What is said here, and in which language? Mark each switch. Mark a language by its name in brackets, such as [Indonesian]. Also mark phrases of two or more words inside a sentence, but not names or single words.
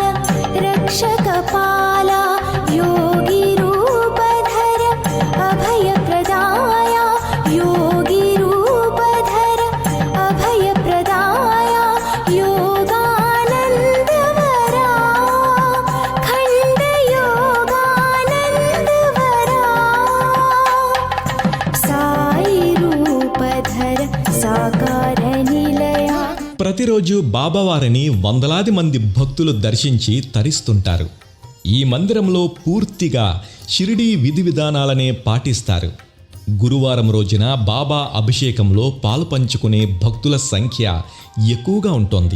[Sanskrit] रक्षक पाला योगी रूपधर अभय प्रदाया योगी रूपधर अभय प्रदाया योगानंद वरा खंड योगानंद वरा साई रूपधर साकार निलया. [Telugu] ప్రతిరోజు బాబావారిని వందలాది మంది భక్తులు దర్శించి తరిస్తుంటారు. ఈ మందిరంలో పూర్తిగా షిరిడీ విధి విధానాలనే పాటిస్తారు. గురువారం రోజున బాబా అభిషేకంలో పాలుపంచుకునే భక్తుల సంఖ్య ఎక్కువగా ఉంటుంది.